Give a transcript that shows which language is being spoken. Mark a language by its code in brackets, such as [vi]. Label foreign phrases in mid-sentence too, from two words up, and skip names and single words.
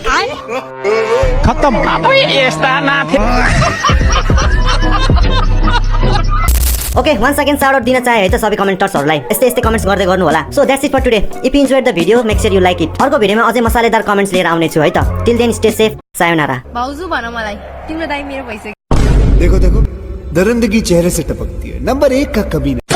[hi] खत्म [en] okay one second shout out [ne] दिन चाहे है त सबै कमेन्टर्सहरूलाई यस्तै यस्तै कमेन्ट्स गर्दै गर्नु होला [en] so that's it for today if you enjoyed the video make sure you like it [ne] अर्को भिडियोमा अझै मसालेदार कमेन्ट्स लिएर आउने छु है त [en] till then stay safe [ne] सायोनारा भाउजू भन मलाई तिम्रो दाइ मेरो भइसक्यो [hi] देखो देखो दरिंदगी चेहरे से टपकती है नंबर 1 का कभी